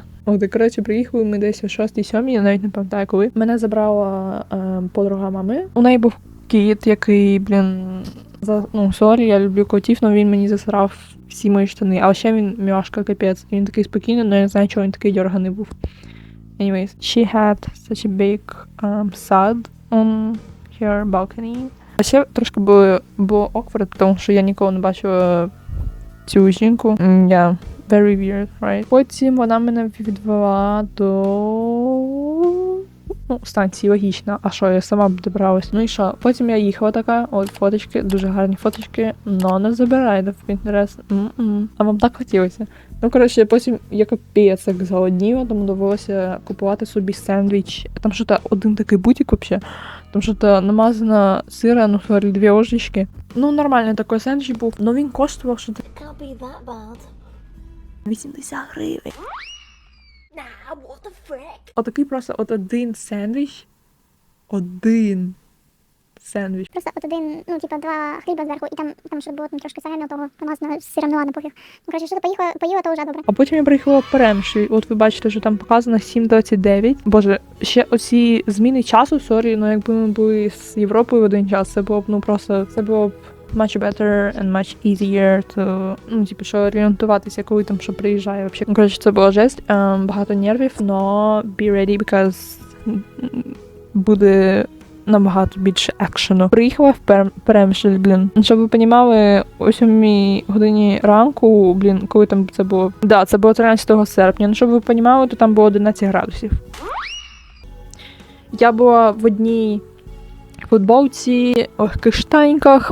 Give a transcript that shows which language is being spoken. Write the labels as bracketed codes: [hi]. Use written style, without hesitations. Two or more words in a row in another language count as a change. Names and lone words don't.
[uk] Коротше, приїхали ми десь о 6-7, я навіть не пам'ятаю коли. Мене забрала подруга мами. У неї був кіт, який, сорі, я люблю котів, але він мені засрав всі мої штани. А ще він м'яшка, капець. Він такий спокійний, але я не знаю, чого він такий дьорганий був. [en] Anyways, she had such a big sad on her balcony. [uk] А ще трошки було awkward, тому що я ніколи не бачила цю жінку. [en] Yeah, very weird, right? [uk] Потім вона мене відвела до... станції, логічно. А що, я сама б добралась. Ну і що? Потім я їхала така, от фоточки, дуже гарні фоточки, но не забирайте в Pinterest. А вам так хотілося? Коротше, потім я капець як зголодніла, тому довелося купувати собі сендвіч. Там що-то один такий бутик вообще. Там що-то намазано сира, 2 ложечки. Нормальний такий сендвіч був. Но він коштував що-то 80 гривень. [en] Nah, what the frick? [uk] Отакий просто один сендвіч. Один сендвіч. Просто один, 2 хліба зверху, і там що було трошки загального того, намазано сиром, ладно, пофіг. Коротше, що ти поїла, то вже добре. А потім я приїхала в Перемишль. От ви бачите, що там показано 7:29. Боже, ще оці зміни часу, сорі, якби ми були з Європою в один час, це було б, це було б [en] much better and much easier to, [uk] що орієнтуватися, коли там що приїжджає взагалі. Коротше, це була жесть, багато нервів, но [en] be ready, because [uk] буде набагато більше екшену. Приїхала в Перемишль, Щоб ви розуміли, о 7 годині ранку, коли там це було... Да, це було 13 серпня. Щоб ви розуміли, то там було 11 градусів. Я була в одній футболці, легких штаньках.